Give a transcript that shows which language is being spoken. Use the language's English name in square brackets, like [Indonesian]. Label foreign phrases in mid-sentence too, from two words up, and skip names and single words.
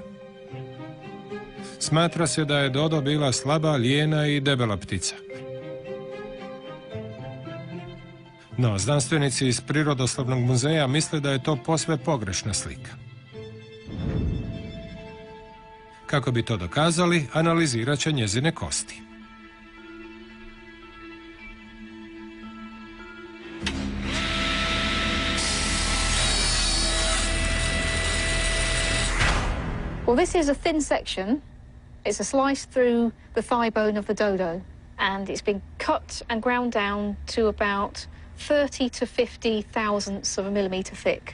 [Croatian] Smatra se da je dodo bila slaba, lijena i debela ptica. No, znanstvenici iz Prirodoslovnog muzeja misle da je to posve pogrešna slika. Kako bi to dokazali, analizirat će njezine kosti. [English] Well, this is a thin section. It's a slice through the thigh bone of the dodo, and it's been cut and ground down to about 30 to 50 thousandths of a millimetre thick.